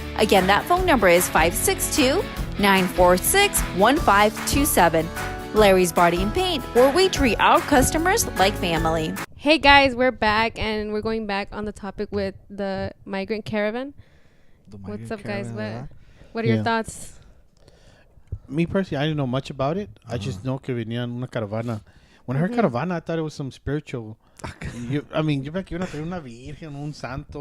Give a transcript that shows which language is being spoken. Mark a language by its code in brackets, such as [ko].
[en] Again, that phone number is 562-946-1527. Larry's Body and Paint, where we treat our customers like family. Hey guys, we're back and we're going back on the topic with the migrant caravan. The What's migrant up, guys? caravan, What are your Yeah. thoughts? Me personally, I didn't know much about it. I just know [es] que venían una caravana. [en] When I heard caravana, I thought it was some spiritual. [es] Yo pensé que iban a traer una virgen, un santo.